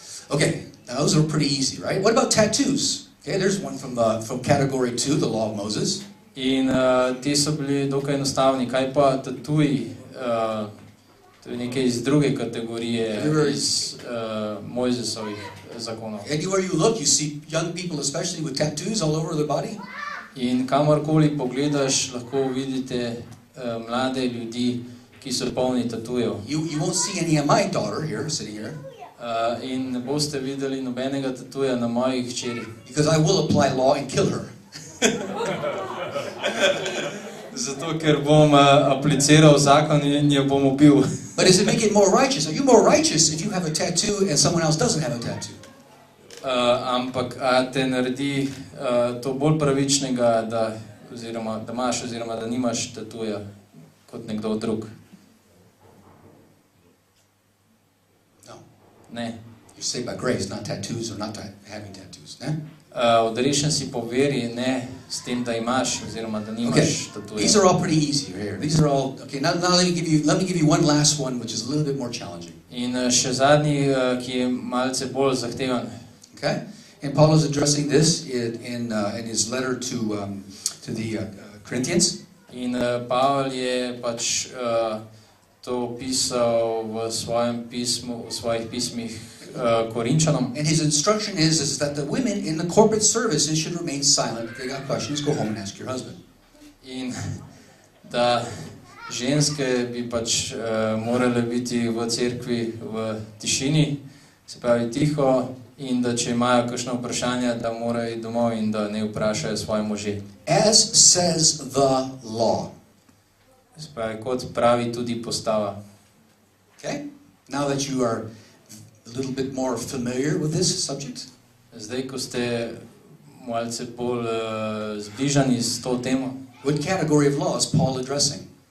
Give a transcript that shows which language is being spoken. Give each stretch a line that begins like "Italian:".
English: Okay, now those are pretty easy, right? What about tattoos? Okay, there's one from category 2, the law of Moses.
Slovenian: In ti so bili dokaj enostavni. Kaj pa tatuji? To je nekaj iz druge kategorije, iz Mojzesovih zakonov.
English: Anywhere you look, you see young people, especially with tattoos all over their body.
Slovenian: In kamorkoli pogledaš, lahko vidite mlade ljudi, ki so polni tatujev.
English: You won't see any of my daughter here, sitting here,
Slovenian: In ne boste videli nobenega tatuja na mojih hčeri.
English: because I will apply law and kill her.
Slovenian: Zato, ker bom apliciral zakon in jo bom ubil.
English: But does it make it more righteous? Are you more righteous if you have a tattoo and someone else doesn't have a tattoo?
Slovenian: Ampak a te naredi to bolj pravičnega, da imaš oziroma da nimaš tatuja kot nekdo drug?
English: No.
Slovenian: Ne.
English: You're saved by grace, not tattoos or not having tattoos.
Slovenian: Ne? Odrešen si po veri, ne s tem, da imaš oziroma da
English: Okay,
Slovenian: nimaš tatuja.
English: these are all pretty easy here. These are all okay. Now let me give you one last one, which is a little bit more challenging.
Slovenian: In še zadnji, ki je malce bolj zahteven.
English: Okay, and Paul is addressing this in his letter to the Corinthians.
Slovenian: In Pavel je pač to pisal v svojem pismu, v svojih pismih Korinčanom.
English: And his instruction is that the women in the corporate services should remain silent. If they got questions, go home and ask your husband.
Slovenian: In da ženske bi pač morale biti v cerkvi v tišini, Se pravi tiho in da če imajo kakšno vprašanje, da morajo iti domov in da ne vprašajo svoje može.
English: As says the law.
Slovenian: Se pravi, kot pravi tudi postava.
English: Okay? Now that you are a little bit more familiar with this subject,
Slovenian: Zdaj, ko ste malce bolj zbližani s to temo,
English: what category of law is Paul addressing?